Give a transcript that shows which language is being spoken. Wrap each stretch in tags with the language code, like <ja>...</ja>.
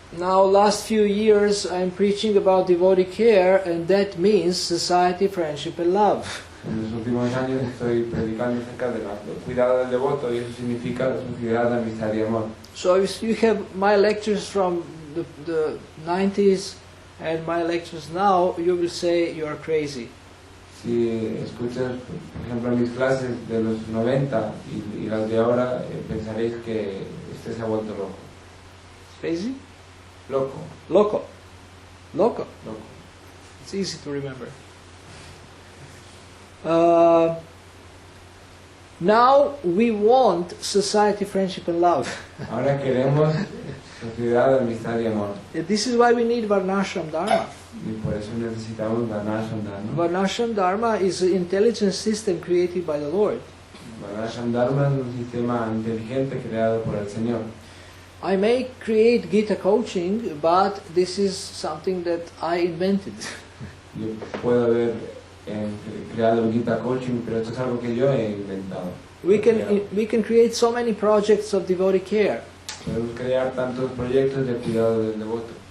<en>Now, last few years I'm preaching about devotee care, and that means society, friendship and love.</en> <es>En los últimos años estoy predicando acerca del cuidado del devoto y eso significa la sociedad, la amistad y amor.</es> <en>So if you have my lectures from the 90s and my lectures now, you will say you are crazy.</en> <es>Si escuchas, por ejemplo, mis clases de los 90 y las de ahora, pensaréis que este se ha vuelto loco.</es> <en>Crazy?</en> <es>Loco, Loco. Loco. loco.</es> <en>It's easy to remember. Now we want society, friendship and love.</en> <es>Ahora queremos sociedad, amistad y amor.</es> <en>This is why we need Varnashram Dharma.</en> <es>Y por eso necesitamos Varnashram Dharma.</es> <en>Varnashram Dharma is an intelligence system created by the Lord.</en> <es>Varnashram Dharma es un sistema inteligente creado por el Señor.</es> <en>I may create Gita coaching, but this is something that I invented.</en> <es>Yo puedo haber creado el Gita Coaching, pero esto es algo que yo he inventado.</es> <en>We can create so many projects of devotee care.</en> <es>Podemos crear tantos proyectos de cuidado del devoto.</es>